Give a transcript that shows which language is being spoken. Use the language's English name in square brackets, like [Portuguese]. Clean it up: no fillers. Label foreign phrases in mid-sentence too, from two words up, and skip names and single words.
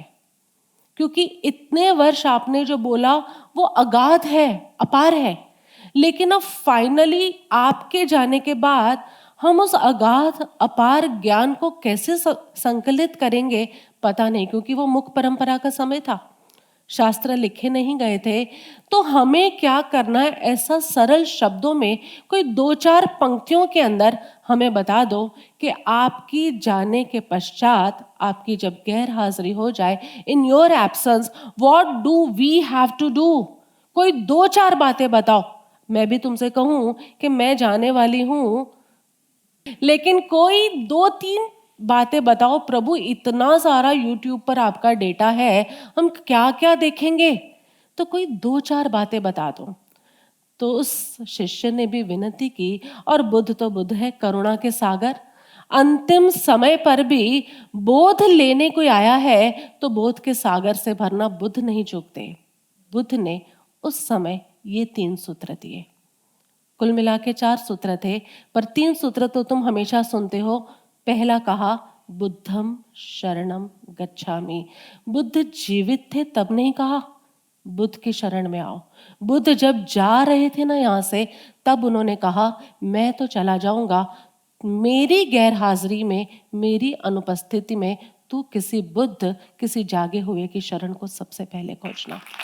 [Hindi] क्योंकि इतने वर्ष आपने जो बोला वो अगाध है, अपार है, लेकिन अब फाइनली आपके जाने के बाद हम उस अगाध अपार ज्ञान को कैसे संकलित करेंगे पता नहीं, क्योंकि वो मुख परंपरा का समय था, शास्त्र लिखे नहीं गए थे। तो हमें क्या करना है, ऐसा सरल शब्दों में कोई 2-4 पंक्तियों के अंदर हमें बता दो कि आपकी जाने के पश्चात, आपकी जब गैर हाजिरी हो जाए, [English] in your absence what do we have to do. [Hindi] कोई 2-4 बातें बताओ। मैं भी तुमसे कहूं कि मैं जाने वाली हूं, लेकिन कोई 2-3 बातें बताओ प्रभु, इतना सारा यूट्यूब पर आपका डेटा है, हम क्या क्या देखेंगे, तो कोई 2-4 बातें बता दो। तो उस शिष्य ने भी विनती की, और बुद्ध तो बुद्ध है, करुणा के सागर, अंतिम समय पर भी बोध लेने कोई आया है तो बोध के सागर से भरना बुद्ध नहीं चूकते। बुद्ध ने उस समय ये 3 सूत्र दिए। कुल मिला के 4 सूत्र थे, पर 3 सूत्र तो तुम हमेशा सुनते हो। पहला कहा [Pali] बुद्धम शरणम गच्छामि। [Hindi] बुद्ध जीवित थे तब नहीं कहा बुद्ध की शरण में आओ। बुद्ध जब जा रहे थे ना यहाँ से, तब उन्होंने कहा मैं तो चला जाऊंगा, मेरी गैर हाजिरी में, मेरी अनुपस्थिति में तू किसी बुद्ध, किसी जागे हुए की शरण को सबसे पहले खोजना।